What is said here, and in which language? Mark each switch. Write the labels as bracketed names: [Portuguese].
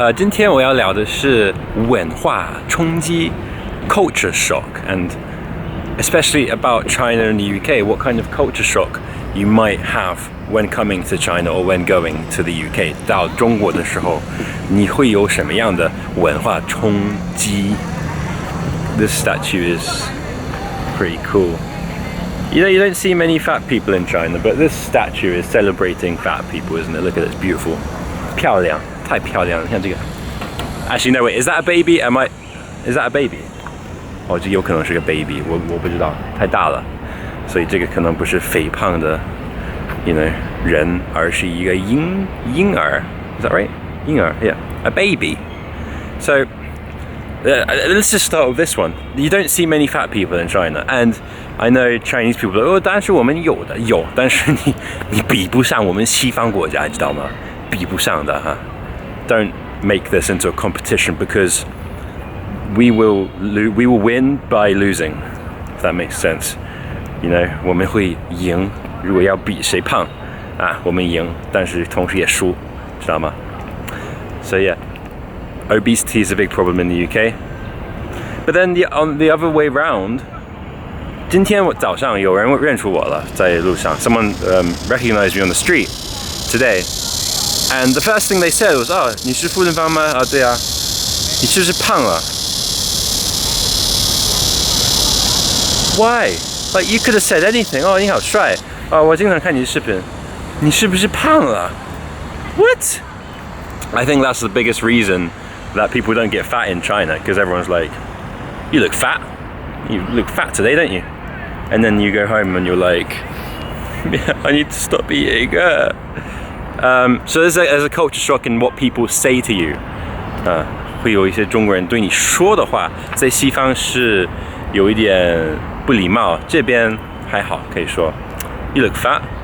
[Chinese] 今天我要聊的是文化冲击 （culture shock） [English] and especially about China and the UK. What kind of culture shock you might have when coming to China or when going to the UK? [Chinese] 到中国的时候，你会有什么样的文化冲击 ？ [English] This statue is pretty cool. You don't see many fat people in China, but this statue is celebrating fat people, isn't it? Look at it, it's beautiful. [Chinese] 漂亮，太漂亮了！你看这个。 [English] Actually, no, wait, is that a baby? Is that a baby? [Chinese] 哦，这有可能是个 baby， 我不知道，太大了，所以这个可能不是肥胖的人，而是一个婴儿。 [English] Is that right? 婴儿 yeah, a baby. So, let's just start with this one. You don't see many fat people in China, and I know Chinese people. [Chinese] 哦，但是我们有，但是你比不上我们西方国家，你知道吗？比不上的哈。 [English] Don't make this into a competition because we will win by losing. If that makes sense. [Chinese] 我们会赢。如果要比谁胖啊，我们赢，但是同时也输，知道吗？ [English] So yeah, obesity is a big problem in the UK. But then on the other way round. [Chinese] 今天早上有人认出我了，在路上。 [English] Someone recognized me on the street today. And the first thing they said was, [Chinese] 你是傅振芳吗？啊，对啊。你是不是胖了？ [English] Why? Like you could have said anything. [Chinese] 哦，你好帅。我经常看你的视频。你是不是胖了？ [English] What? I think that's the biggest reason that people don't get fat in China, because everyone's like, you look fat. You look fat today, don't you? And then you go home and you're like, yeah, I need to stop eating. So there's a culture shock in what people say to you. [Chinese] 会有一些中国人对你说的话，在西方是有一点不礼貌，这边还好，可以说 [English] You look fat.